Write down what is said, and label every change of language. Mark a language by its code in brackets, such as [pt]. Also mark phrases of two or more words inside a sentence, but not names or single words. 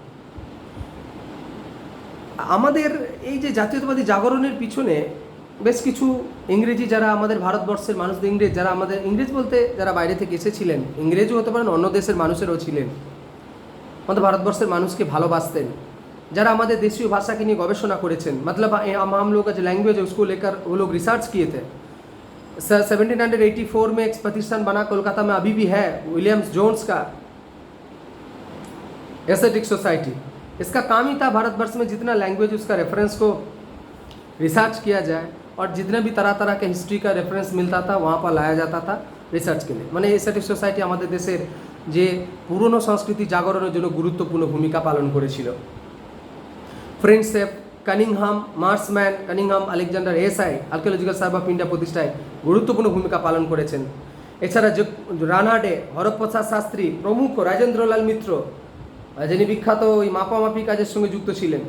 [bn] আমাদের এই যে জাতীয়তাবাদী জাগরণের পিছনে বেশ কিছু ইংরেজি, যারা আমাদের ভারতবর্ষের মানুষদের, ইংরেজ যারা আমাদের, ইংরেজ বলতে যারা বাইরে থেকে এসেছিলেন, ইংরেজও হতে পারেন, অন্য দেশের মানুষেরও ছিলেন, আমাদের ভারতবর্ষের মানুষকে ভালোবাসতেন, যারা আমাদের [hi] देशीय भाषा के लिए गवेषणा [bn] করেছেন। [hi] मतलब हम लोग का जो लैंग्वेज है उसको लेकर वो लोग रिसर्च किए थे। 1784 में एक प्रतिष्ठान बना कोलकाता में, अभी भी है, विलियम्स जोन्स का एस्थेटिक सोसाइटी। इसका काम ही था भारतवर्ष में जितना लैंग्वेज, उसका रेफरेंस को रिसर्च किया जाए और जितने भी तरह तरह के हिस्ट्री का रेफरेंस मिलता था वहाँ पर लाया जाता था रिसर्च के लिए। [bn] মানে এস্থেটিক সোসাইটি আমাদের দেশের যে পুরনো সংস্কৃতি জাগরণের জন্য গুরুত্বপূর্ণ ভূমিকা পালন করেছিল। ফ্রেন্ডশেপ, কানিংহাম, মার্সম্যান, কানিংহাম, আলেকজান্ডার এসআই আর্কিওলজিক্যাল সার্ভে অফ ইন্ডিয়া প্রতিষ্ঠায় গুরুত্বপূর্ণ ভূমিকা পালন করেছেন। এছাড়া যে রানাডে, হরপ্রসাদ শাস্ত্রী প্রমুখ, রাজেন্দ্রলাল মিত্র, যিনি বিখ্যাত ওই মাপামাপি কাজের সঙ্গে যুক্ত ছিলেন।